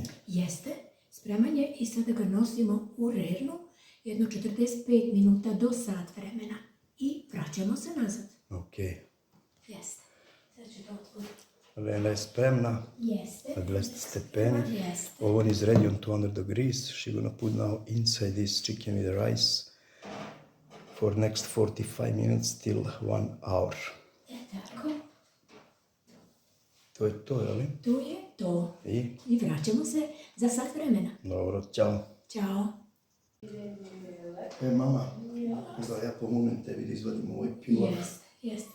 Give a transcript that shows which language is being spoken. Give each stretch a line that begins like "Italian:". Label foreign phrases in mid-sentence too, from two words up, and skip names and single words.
Serbian: Jeste, spreman je i sada ga nosimo u rernu jedno 45 minuta do sat vremena i vraćamo se nazad. Ok. Jeste. Sad ću to otvoriti. Rena je spremna. Jeste. Na 200 stepeni. Jeste.
English: Oven is ready on 200 degrees. She gonna put now inside this chicken with rice for next 45 minutes till 1 hour.
Serbian: Tako. To je to, jel? To je to. I? I vraćamo se za sat vremena. Dobro, ćao. Ćao. Mama, da ja pomognem tebi da izvadim ovaj pilaf. Jeste.